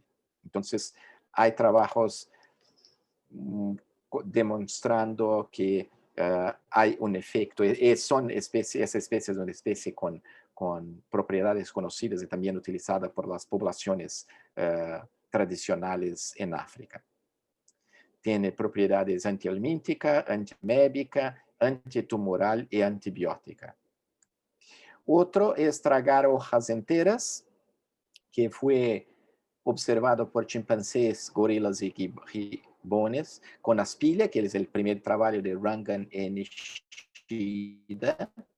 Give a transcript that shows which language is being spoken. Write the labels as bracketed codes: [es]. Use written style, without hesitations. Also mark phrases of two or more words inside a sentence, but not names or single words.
[es] Entonces, hay trabajos demostrando que hay un efecto. Esa especie es una especie con propiedades conocidas y también utilizada por las poblaciones tradicionales en África. Tiene propiedades antihelmíntica, antiamébica, antitumoral y antibiótica. Otro es tragar hojas enteras, que fue observado por chimpancés, gorilas y gibones con aspilla, que es el primer trabajo de Rangan y Nishida,